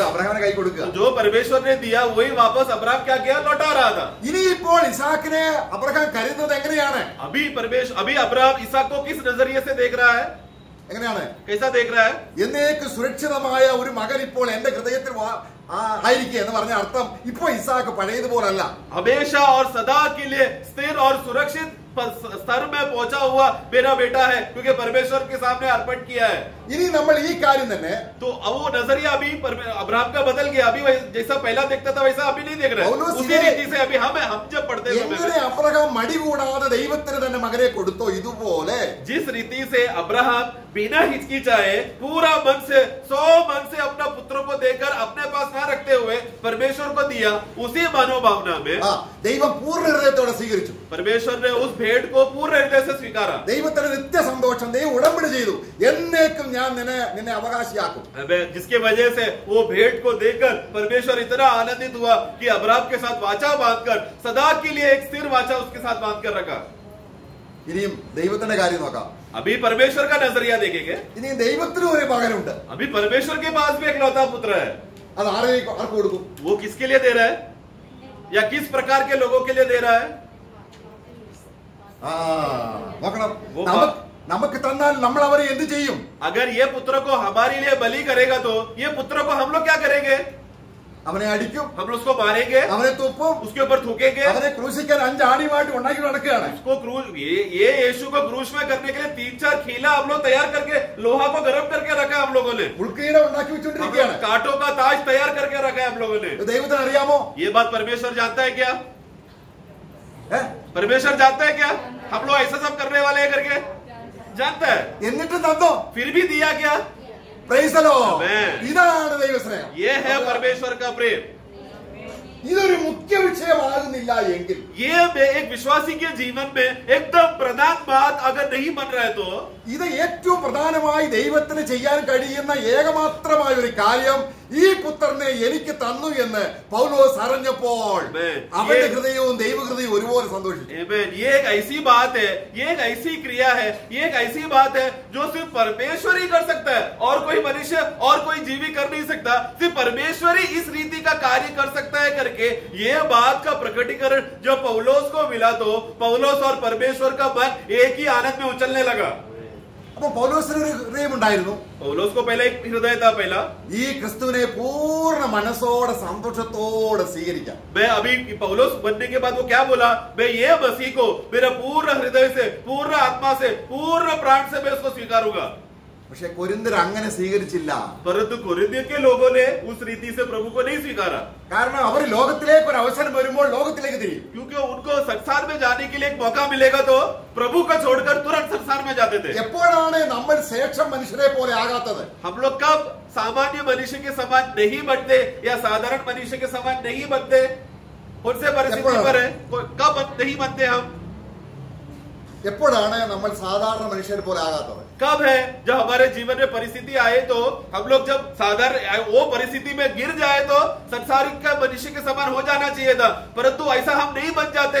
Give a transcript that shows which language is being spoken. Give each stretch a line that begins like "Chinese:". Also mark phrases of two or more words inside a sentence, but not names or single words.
Malayalam: അബ്രഹാമിനെ കൈ കൊടുക്കുക.
Hindi: जो परमेश्वर ने दिया वही वापस अब्राहम क्या किया? लौटा रहा था.
Malayalam: ഇനിയിപ്പോൾ ഇസാക്കിനെ അബ്രഹാം കരുതുന്നത് എങ്ങനെയാണ്?
Hindi: अभी अब्राहम इसहाक को किस नजरिए से देख रहा है?
Malayalam: എങ്ങനെയാണ്?
Hindi: कैसा देख रहा है?
Malayalam: എന്നേക്ക് സുരക്ഷിതമായ ഒരു മകൻ ഇപ്പോൾ എന്റെ ഹൃദയത്തിൽ ആയിരിക്കുക എന്ന് പറഞ്ഞ അർത്ഥം ഇപ്പൊ ഇസാക്ക് പഴയതുപോലല്ല.
Hindi: हमेशा और सदा के लिए स्थिर और सुरक्षित स्तर में पहुंचा हुआ मेरा बेटा है, क्योंकि परमेश्वर के सामने अर्पण किया है.
Malayalam: ഇനി നമ്മൾ ഈ കാര്യം തന്നെ
Hindi: तो वो नजरिया अभी अब्राहम का बदल गया. अभी जैसा पहला देखता था वैसा अभी नहीं देख रहे. उसी रीति से अभी हम जब पढ़ते हैं
Malayalam: എങ്ങനെ അബ്രഹാം മടി കൂടാതെ ദൈവത്തിന് തന്നെ മകനെ കൊടുത്തോ, ഇതുപോലെ
Hindi: जिस रीति से अब्राहम बिना हिचकिचाए पूरा मन से 100 मन से अपना पुत्र को देकर अपने पास ना रखते हुए परमेश्वर को दिया, उसी मनोभावना में
Malayalam: ദൈവം പൂർണ്ണ ഹൃദയത്തോടെ സ്വീകരിച്ചു.
Hindi: परमेश्वर ने उस भेंट को पूर्ण हृदय से स्वीकारा.
Malayalam: ദൈവത്തിന് നിത്യ സന്തോഷം. ദൈവം ഉടമ്പടി ചെയ്തു, എന്നേക്കും ഞാൻ നിന്നെ അവകാശിയാക്കും.
Hindi: जिसके वजह से वो भेंट को देखकर परमेश्वर इतना आनंदित हुआ कि अब्राहम के साथ वाचा बांधकर सदा के लिए एक स्थिर वाचा उसके साथ बांध कर रखा.
Malayalam: ഇനിയും ദൈവത്തിന്റെ കാര്യം നോക്കാം.
Hindi: अभी परमेश्वर का नजरिया देखेंगे.
Malayalam: ഇനിയും ദൈവത്തിനും ഒരു മകനുണ്ട്.
Hindi: अभी परमेश्वर के पास भी एक लौता पुत्र है.
Malayalam: അത് ആർക്ക് കൊടുക്കും?
Hindi: वो किसके लिए दे रहा है या किस प्रकार के लोगों के लिए दे रहा है?
Malayalam: നോക്കണം. നമുക്ക് തന്നാൽ നമ്മൾ അവരെ എന്ത് ചെയ്യും?
Hindi: अगर ये पुत्र को हमारे लिए बलि करेगा तो ये पुत्र को हम लोग क्या करेंगे?
Malayalam: അവനെ അടിക്കും,
Hindi: हम लोग उसको मारेंगे,
Malayalam: അവനെ തുപ്പും,
Hindi: उसके ऊपर थूकेंगे,
Malayalam: അവനെ ക്രൂശിക്കാൻ 5 ആണിയുമായിട്ട് ഉണ്ടാക്കി നടക്കുകയാണ്.
Hindi: उसको क्रूज ये यीशु को क्रूज में करने के लिए 3-4 खीला हम लोग तैयार करके लोहा को गर्म करके रखा है हम लोगों ने.
Malayalam: ഉൾക്കീടം ഉണ്ടാക്കി വെച്ചുകൊണ്ടിരിക്കുകയാണ്.
Hindi: कांटों का ताज तैयार करके रखा है हम लोगों ने.
Malayalam: ദൈവത്തിന് അറിയാമോ?
Hindi: ये बात परमेश्वर जानता है क्या? परमेश्वर जानता है क्या हम लोग ऐसा सब करने वाले हैं करके? जानता है.
Malayalam: എന്നിട്ടും തന്നോ?
Hindi: फिर भी दिया क्या?
English: Praise the Lord.
Malayalam: ആമേൻ. ഇതാണ് ദൈവസ്നേഹം.
Hindi: ये है परमेश्वर का प्रेम.
Malayalam: ഇതൊരു മുഖ്യ വിഷയമാകുന്നില്ല എങ്കിൽ,
Hindi: ये एक विश्वासी के जीवन में एकदम प्रधान बात अगर नहीं बन रहा है तो
Malayalam: ഇത് ഏറ്റവും പ്രധാനമായി ദൈവത്തിന് ചെയ്യാൻ കഴിയുന്ന ഏകമാത്രമായ ഒരു കാര്യം ഈ പുത്രനെ എനിക്ക് തന്നു എന്ന് പൗലോസ് അറിഞ്ഞപ്പോൾ അവന്റെ ഹൃദയവും ദൈവഹൃദയവും ഒരുപോലെ സന്തോഷിച്ചു.
Hindi: ये एक ऐसी बात है, ये एक ऐसी क्रिया है, ये एक ऐसी बात है जो सिर्फ परमेश्वर ही कर सकता है और कोई मनुष्य और कोई जीवी कर नहीं सकता. सिर्फ परमेश्वर ही इस रीति का कार्य कर सकता है करके ये बात का प्रकटीकरण जब पौलोस को मिला तो पौलोस और परमेश्वर का मन एक ही आनंद में उछलने लगा.
Malayalam: അപ്പൊ പൗലോസിന് ഒരു ഹൃദയമുണ്ടായിരുന്നു.
Hindi: पौलोस को पहले एक हृदय था. पहला
Malayalam: ഈ ക്രിസ്തുവിനെ പൂർണ്ണ മനസ്സോടെ സന്തോഷത്തോടെ സ്വീകരിക്കാം.
Hindi: मैं अभी पौलोस बनने के बाद वो क्या बोला? मैं ये मसीह को मेरा पूर्ण हृदय से, पूर्ण आत्मा से, पूर्ण प्राण से मैं उसको स्वीकारूंगा.
Malayalam: പക്ഷെ കൊരിന്ത്യർ അങ്ങനെ സ്വീകരിച്ചില്ല.
Hindi: परंतु कोरिन्थियों के लोगों ने उस रीति से प्रभु को नहीं स्वीकारा.
Malayalam: കാരണം അവർ ലോകത്തിലേക്ക് ഒരു അവസരം വരുമ്പോൾ ലോകത്തിലേക്ക് തിരിയും.
Hindi: क्योंकि उनको संसार में जाने के लिए एक मौका मिलेगा तो प्रभु को छोड़कर तुरंत संसार में जाते थे.
Malayalam: എപ്പോഴാണ് നമ്മൾ ശേഷം മനുഷ്യരെ പോലെ ആകാത്തത്?
Hindi: हम लोग कब सामान्य मनुष्य के समान नहीं बनते या साधारण मनुष्य के समान नहीं बनते? उनसे परिस्थिति पर है कब नहीं बनते हम?
Malayalam: എപ്പോഴാണ് നമ്മൾ സാധാരണ മനുഷ്യരെ പോലെ ആകാത്തത്?
Hindi: कब है? जब हमारे जीवन में परिस्थिति आए तो हम लोग जब साधारण वो परिस्थिति में गिर जाए तो संसारिक का मनुष्य के समान हो जाना चाहिए था, परंतु ऐसा हम नहीं बन जाते.